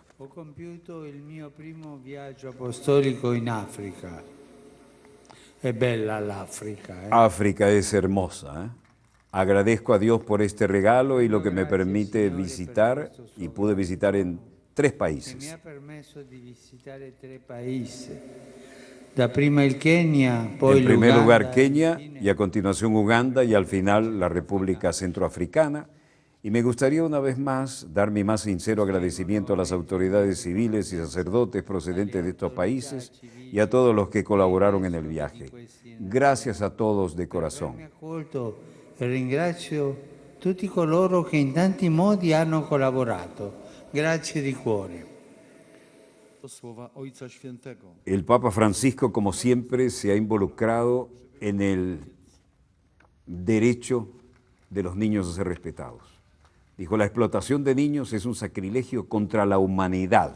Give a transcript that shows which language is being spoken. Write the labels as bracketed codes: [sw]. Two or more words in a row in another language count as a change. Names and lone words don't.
[it] Ho compiuto il mio primo viaggio apostolico in Africa. È bella l'Africa. [es] África es hermosa, ¿eh? Agradezco a Dios por este regalo y lo que me permite visitar, y pude visitar en 3 países. [it] Mi ha permesso di visitare 3 paesi. Dapprima il Kenya, poi [es] en primer [it] l'Uganda, [es] lugar Kenia y a continuación Uganda y al final la República Centroafricana. Y me gustaría una vez más dar mi más sincero agradecimiento a las autoridades civiles y sacerdotes procedentes de estos países y a todos los que colaboraron en el viaje. Gracias a todos de corazón. [it] Ringrazio tutti coloro che in tanti modi hanno collaborato. Grazie di cuore. [es] El Papa Francisco, como siempre, se ha involucrado en el derecho de los niños a ser respetados. Dijo: la explotación de niños es un sacrilegio contra la humanidad.